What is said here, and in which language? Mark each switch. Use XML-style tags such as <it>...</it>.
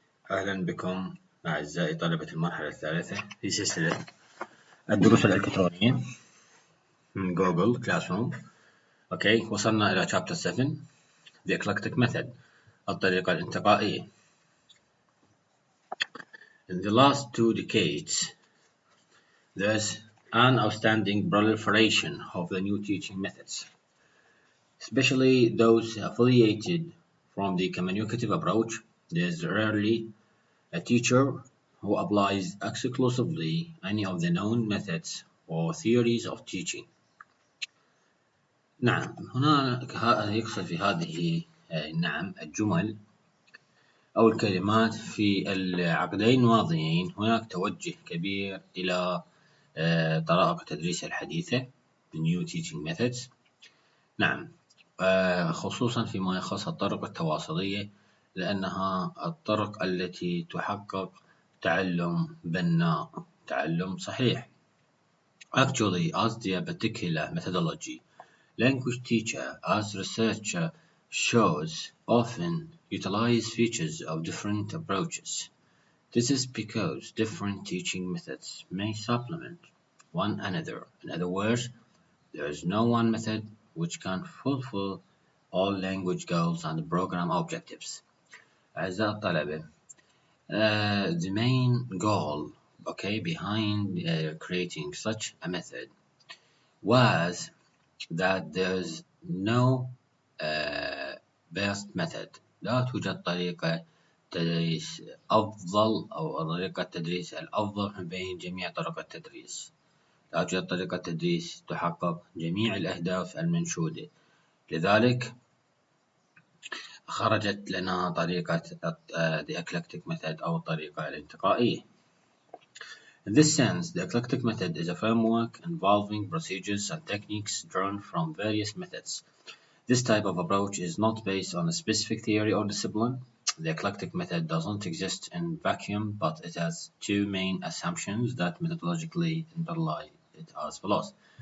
<ar>أهلا بكم أعزائي طلبة المرحلة الثالثة في سلسلة الدروس الإلكترونية من جوجل كلاس روم. وصلنا إلى</ar> <en>chapter 7 The Eclectic Method</en> <ar>الطريقة الانتقائية.</ar> <en>In the last 2 decades, there's an outstanding proliferation of the new teaching methods, especially those affiliated from the communicative approach. There's rarely a teacher who applies exclusively any of the known methods or theories of teaching.</en> <ar>نعم، هنا يقصد في هذه الجمل أو الكلمات في العقدين الماضيين هناك توجه كبير إلى طرائق التدريس الحديثة</ar> <en>New Teaching Methods.</en> <ar>نعم، خصوصا فيما يخص الطرق التواصلية لأنها الطرق التي تحقق تعلم بناء، تعلم صحيح.</ar> <en>Actually, as the particular methodology, language teacher, as research shows, often utilize features of different approaches. This is because different teaching methods may supplement one another. In other words, there is no one method which can fulfill all language goals and program objectives.</en> <ar>أعزائي الطلبة,</ar> <en>the main goal behind creating such a method was that there's no best method.</en> <ar>لا توجد طريقة تدريس أفضل أو طريقة تدريس الأفضل من بين جميع طرق التدريس. لا توجد طريقة تدريس تحقق جميع الأهداف المنشودة. لذلك خرجت لنا طريقة</ar> <en>the eclectic method</en> <ar>أو الطريقة الانتقائية.</ar> <en>In this sense, the eclectic method is a framework involving procedures and techniques drawn from various methods. This type of approach is not based on a specific theory or discipline. The eclectic method doesn't exist in vacuum, but it has two main assumptions that methodologically underlie it as follows.</en>